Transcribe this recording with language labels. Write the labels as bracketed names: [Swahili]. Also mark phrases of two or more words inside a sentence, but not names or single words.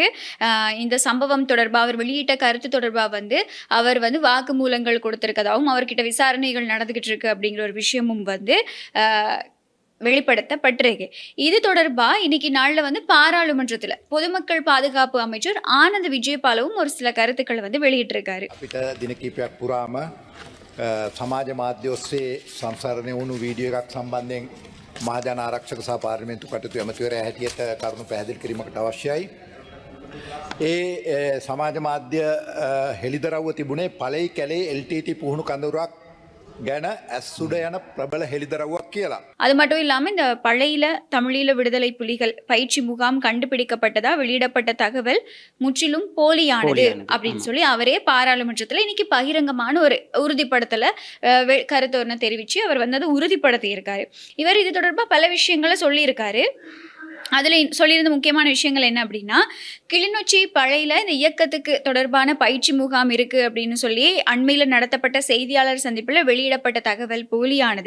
[Tamil] இந்த சம்பவம் தொடர்பா அவர் வெளியிட்ட கருத்து தொடர்பா வந்து அவர் வந்து வாக்குமூலங்கள் கொடுத்திருக்கதாகவும் அவர்கிட்ட விசாரணைகள் நடந்துகிட்டு இருக்கு அப்படிங்கிற ஒரு விஷயமும் வந்து வெளிப்படுத்தப்பட்டிருக்கு. இது தொடர்பா இன்னைக்கு நாள்ல வந்து பாராளுமன்றத்துல பொதுமக்கள் பாதுகாப்பு அமைச்சர் ஆனந்த் விஜயபாலவும் ஒரு சில கருத்துக்களை வந்து வெளியிட்டிருக்காரு. [Sinhala] අපිට දින කීපයක් පුරාම සමාජ මාධ්‍ය ඔස්සේ සංසරණය වුණු වීඩියෝ එකක් සම්බන්ධයෙන් මහජන ආරක්ෂක සහ පාර්ලිමේන්තු කටයුතු ඇමතිවරයා හැටියට කරුණු පැහැදිලි කිරීමකට අවශ්‍යයි. ඒ සමාජ මාධ්‍ය හෙළිදරව්ව තිබුණේ පළයි කැලේ LTT පුහුණු කඳවුරක් ගැන ඇස්සුඩ යන ප්‍රබල හෙළිදරව්වක් කියලා. [Tamil] அது மட்டும் இல்லாம இந்த பழையில தமிழீழ விடுதலை புலிகள் பயிற்சி முகாம் கண்டுபிடிக்கப்பட்டதா வெளியிடப்பட்ட தகவல் முற்றிலும் போலியானது அப்படின்னு சொல்லி அவரே பாராளுமன்றத்துல இன்னைக்கு பகிரங்கமான ஒரு உறுதிப்படுத்தல கருத்து ஒன்று தெரிவிச்சு அவர் வந்து அதை உறுதிப்படுத்தி இருக்காரு. இவர் இது தொடர்பா பல விஷயங்களை சொல்லியிருக்காரு. அதில் சொல்லியிருந்த முக்கியமான விஷயங்கள் என்ன அப்படின்னா, கிளிநொச்சி பழையில இந்த இயக்கத்துக்கு தொடர்பான பயிற்சி முகாம் இருக்குது அப்படின்னு சொல்லி அண்மையில் நடத்தப்பட்ட செய்தியாளர் சந்திப்பில் வெளியிடப்பட்ட தகவல் போலியானது.